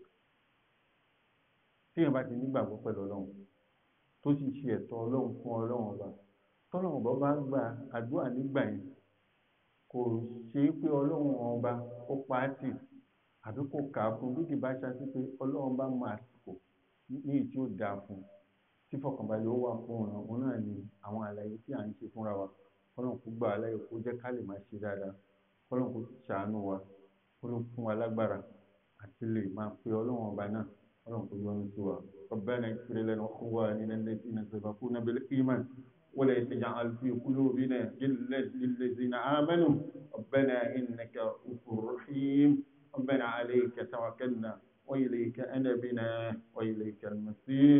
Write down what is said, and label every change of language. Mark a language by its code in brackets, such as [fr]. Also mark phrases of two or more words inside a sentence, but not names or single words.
[yo] Tí èèyàn bá ti nígbàgbọ́ pẹ̀lú Ọlọ́run tó sì ṣe ẹ̀tọ́ Ọlọ́run fún Ọlọ́run ọba, tọ́lọ́run ọba bá gba àdúrà nígbà yẹn, kò ṣe é pé Ọlọ́run ọba ó pa á tì àbí kò kà á fún bí kì bá ṣáṣí pé Ọlọ́run bá mọ àsìkò ní èyí tí ó dáa fún tí fọkànbalẹ̀ ó wà fún ọ̀ràn òun náà ni àwọn àlàyé tí à ń ṣe fúnra wa. Ọlọ́run kó gbà á láyè kó jẹ́ ká lè máa ṣe dáadáa. Ọlọ́run kó ṣàánú wa, Ọlọ́run fún wa lágbára àti lè máa pe Ọlọ́run ọba náà. Ọlọ́run kó yọ́nú sí wa. [ar] ربنا اغفر لنا وإخواننا الذين سبقونا بالإيمان ولا تجعل في قلوبنا غلا للذين آمنوا ربنا إنك رؤوف رحيم. ربنا عليك توكلنا وإليك أنبنا وإليك المصير.